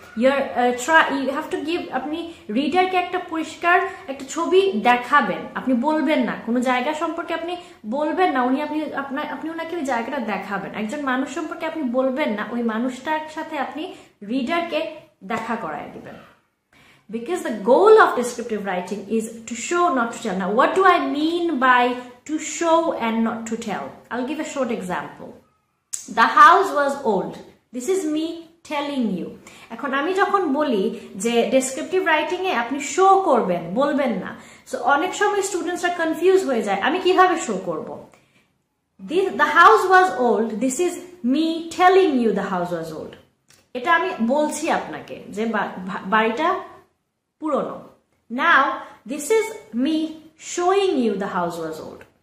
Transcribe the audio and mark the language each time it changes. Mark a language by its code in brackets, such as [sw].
[en] you have to give, [bn] আপনি রিডারকে একটা পরিষ্কার একটা ছবি দেখাবেন, আপনি বলবেন না কোনো জায়গা সম্পর্কে, আপনি বলবেন না আপনি ওনাকে ওই জায়গাটা দেখাবেন। একজন মানুষ সম্পর্কে আপনি বলবেন না, ওই মানুষটার সাথে আপনি রিডারকে দেখা করায় দিবেন। [en] Because the goal of descriptive writing is to show, not to tell. Now, what do I mean by to show and not to tell? I'll give a short example. The house was old. This is me telling you. [bn] এখন আমি যখন বলি যে descriptive writing এ আপনি show করবেন, বলবেন না, so অনেক সময় স্টুডেন্টসরা কনফিউজ হয়ে যায়, আমি কিভাবে শো করব? [en] The house was old. This is me telling you the house was old. [bn] এটা আমি বলছি আপনাকে যে বাড়িটা পুরনো। [en] Now this is me showing you the house was old.